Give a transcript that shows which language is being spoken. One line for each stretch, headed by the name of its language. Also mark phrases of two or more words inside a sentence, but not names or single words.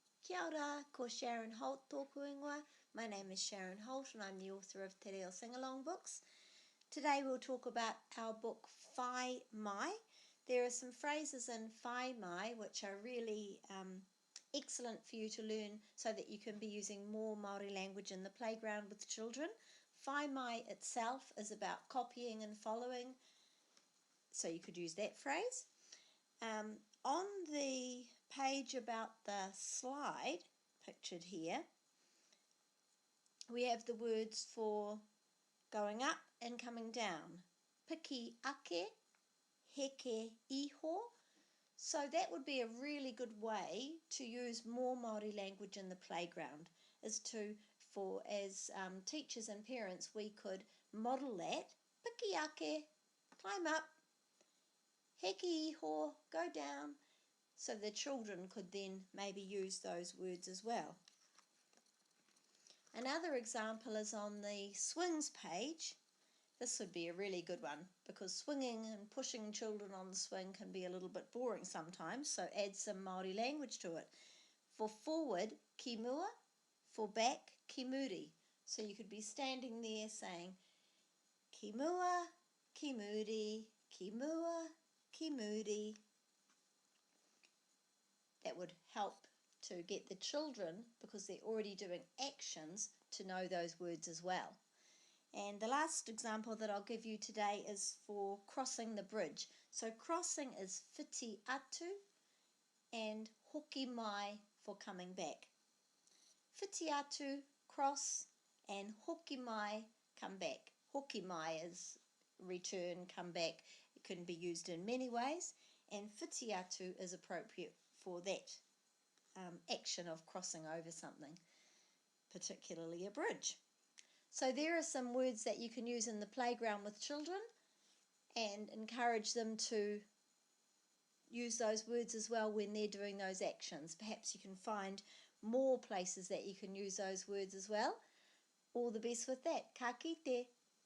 Māori: Kia ora, ko Sharon Holt tōku ingoa.
English: My name is Sharon Holt and I'm the author of Te Reo Singalong books. Today we'll talk about our book Whai Mai. There are some phrases in Whai Mai which are really excellent for you to learn so that you can be using more Māori language in the playground with children. Whai Mai itself is about copying and following, so you could use that phrase. On the page about the slide, pictured here, we have the words for going up and coming down.
Māori: Piki ake, heke iho.
English: So that would be a really good way to use more Māori language in the playground, as teachers and parents we could model that.
Māori: Piki ake,
English: climb up.
Māori: Heke iho,
English: go down, so the children could then maybe use those words as well. Another example is on the swings page. This would be a really good one because swinging and pushing children on the swing can be a little bit boring sometimes, so add some Māori language to it. For forward,
Māori: ki mua.
English: For back,
Māori: ki muri.
English: So you could be standing there saying
Māori: ki mua, ki muri, ki mua, ki muri.
English: That would help to get the children, because they're already doing actions, to know those words as well. And the last example that I'll give you today is for crossing the bridge. So crossing is
Māori: whiti atu
English: and
Māori: hoki mai
English: for coming back.
Māori: Whiti atu,
English: cross, and
Māori: hoki mai,
English: come back.
Māori: Hoki mai
English: is return, come back. It can be used in many ways, and
Māori: whiti atu
English: is appropriate for that action of crossing over something, particularly a bridge. So there are some words that you can use in the playground with children and encourage them to use those words as well when they're doing those actions. Perhaps you can find more places that you can use those words as well. All the best with that.
Māori: Ka kite.